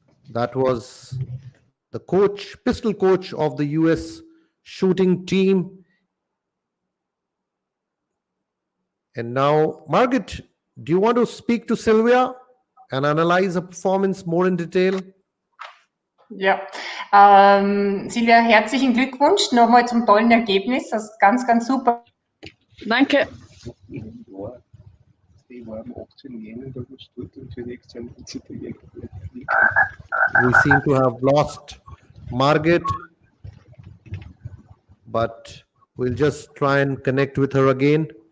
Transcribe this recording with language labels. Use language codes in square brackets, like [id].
[en] That was the pistol coach of the US shooting team. And now, Margaret, do you want to speak to Sylvia and analyze her performance more in detail? [de] Ja, Silvia, herzlichen Glückwunsch nochmal zum tollen Ergebnis. Das ist ganz, ganz super. Danke. [en] We seem to have lost Margaret, but we'll just try and connect with her again.